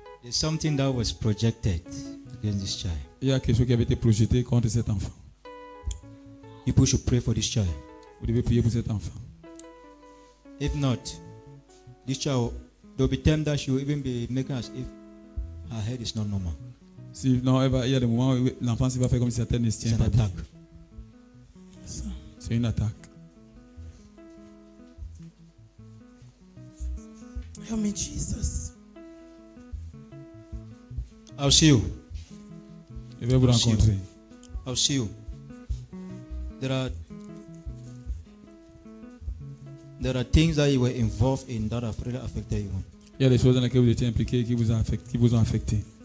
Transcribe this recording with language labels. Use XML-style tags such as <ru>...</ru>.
<en>something that was projected against this child.</en> <fr>Il y a quelque chose qui avait été projeté contre cet enfant.</fr> <en>People should pray for this child.</en> <fr>Vous devez prier pour cet enfant.</fr> <en>If not, this child, there will be time that she will even be making as if her head is not normal.</en> <fr>Sinon, il y a des moments où l'enfant va faire comme si sa tête ne se</fr> <en>It's an</en> <fr>pas bien.</fr> <en>attack.</en> <fr>C'est une attaque.</fr> <en>Help me, Jesus. I'll see you.</en> <fr>Je vais vous rencontrer.</fr> <en>I'll see you. There are things that you were involved in that have really affected you.</en> <fr>Il y a des choses dans lesquelles vous étiez impliqués qui vous ont affecté.</fr>